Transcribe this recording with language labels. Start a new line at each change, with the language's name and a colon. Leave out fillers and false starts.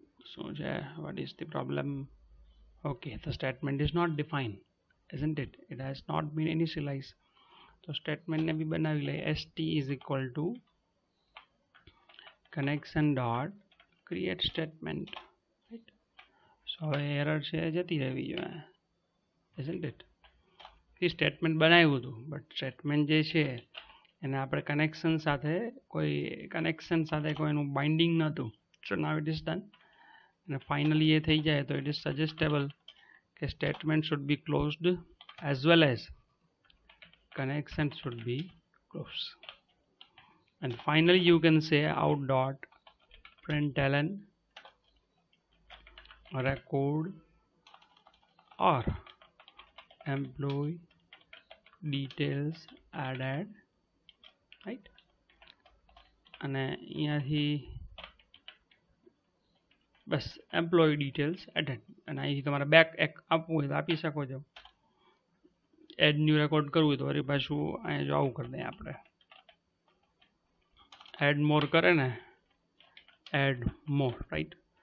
English: So what is the problem? Okay, the statement is not defined, isn't it? It has not been initialized. So statement
Gujarati: ne bhi banavi le.
English: st is equal to connection dot create statement, right? So error
Gujarati: છે જતી રહેવી જોઈએ,
English: isn't it?
Gujarati: A statement બનાવ્યું હતું, but statement જે છે એને આપણે કનેક્શન સાથે કોઈનું બાઇન્ડિંગ નહોતું.
English: So now it is done.
Gujarati: અને ફાઇનલી એ થઈ જાય તો
English: It is suggestable કે statement should be closed as well as connection should be closed. And finally you can say out dot println record or employee details added, right?
Gujarati: અને અહીંયાથી બસ
English: employee details added,
Gujarati: અને અહીંથી તમારે back એક આપવું હોય તો આપી શકો છો. એડ ન્યૂ રેકોર્ડ કરવું હોય તો વળી પાછું અહીંયા જો આવું કરી દઈએ આપણે,
English: add more
Gujarati: કરે ને, એડ મોર, રાઈટ?